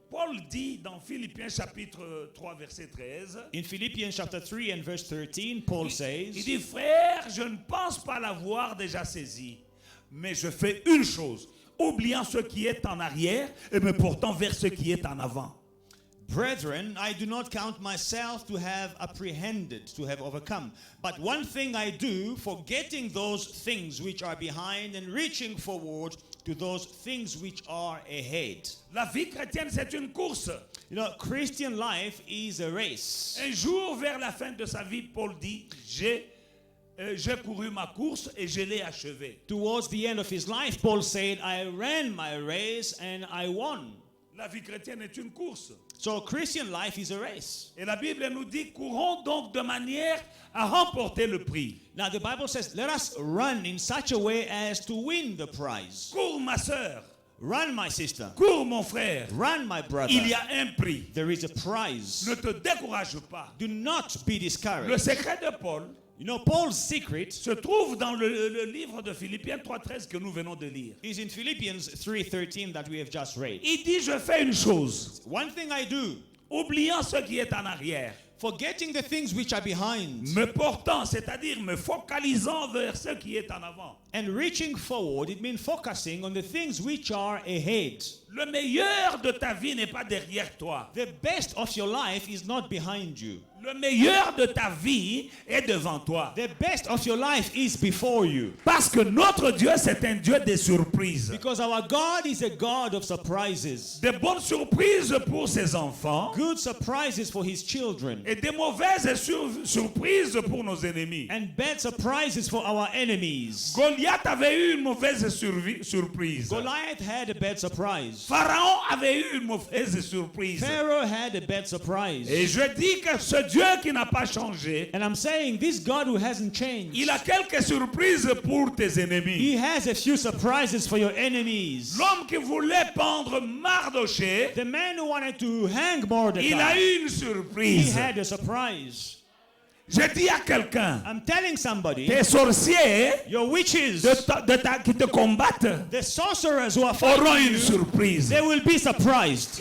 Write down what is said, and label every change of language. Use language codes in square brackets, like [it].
[fr] Paul dit dans Philippiens chapitre 3 verset 13, [en] In Philippians chapter 3 and verse 13, Paul [fr] il [en] says, [fr] dit, frère, je ne pense pas l'avoir déjà saisi, mais je fais une chose, oubliant ce qui est en arrière et me portant vers ce qui est en avant. [en] Brethren, I do not count myself to have apprehended, to have overcome. But one thing I do, forgetting those things which are behind and reaching forward to those things which are ahead. [fr] La vie chrétienne, c'est une course. [en] You know, Christian life is a race. [fr] Un jour, vers la fin de sa vie, Paul dit, j'ai couru ma course et je l'ai achevée. [en] Towards the end of his life, Paul said, I ran my race and I won. [fr] La vie chrétienne est une course. [en] So Christian life is a race. [fr] Et la Bible nous dit, courons donc de manière à remporter le prix. [en] Now the Bible says, let us run in such a way as to win the prize. [fr] Cours ma sœur, [en] Run, my sister. [fr] cours mon frère. [en] Run, my brother. [fr] Il y a un prix. [en] There is a prize. [fr] Ne te décourage pas. [en] Do not be [fr] Le [en] discouraged. [fr] secret de Paul [en] You know, Paul's secret [fr] se trouve dans le livre de Philippiens 3.13 que nous venons de lire. [en] is in Philippians 3:13 that we have just read. [fr] Il dit, je fais une chose, [en] One thing I do, [fr] oubliant ce qui est en arrière, [en] forgetting the things which are behind [fr] me portant, c'est-à-dire me focalisant vers ce qui est en avant. [en] and reaching forward, it means focusing on the things which are ahead. [fr] Le meilleur de ta vie n'est pas derrière toi. [en] The best of your life is not behind you. [fr] Le meilleur de ta vie est devant toi. [en] The best of your life is before you. [fr] Parce que notre Dieu, c'est un Dieu des surprises. [en] Because our God is a God of surprises. [fr] Des bonnes surprises pour ses enfants [en] Good surprises for his children. [fr] et des mauvaises surprises pour nos ennemis. [en] And bad surprises for our enemies. [fr] Goliath avait eu une mauvaise surprise. [en] Goliath had a bad surprise. [fr] Pharaon avait eu une mauvaise surprise. [en] Pharaoh had a bad surprise. [fr] Et je dis que ce Dieu qui n'a pas changé, [en] And I'm saying this God who hasn't changed, [fr] il a quelques surprises pour tes ennemis. [en] he has a few surprises for your enemies. [fr] L'homme qui voulait pendre Mardoché, [en] The man who wanted to hang [fr] il a [en] Mordecai, [fr] eu une [en] he [fr] surprise. [en] had a surprise. [fr] Je dis à quelqu'un, [en] I'm telling somebody, [fr] tes sorciers [en] your witches, [fr] qui te combattent [en] the sorcerers who are [fr] auront [en] fighting [fr] une [en] you, [fr] surprise. [en] they will be surprised.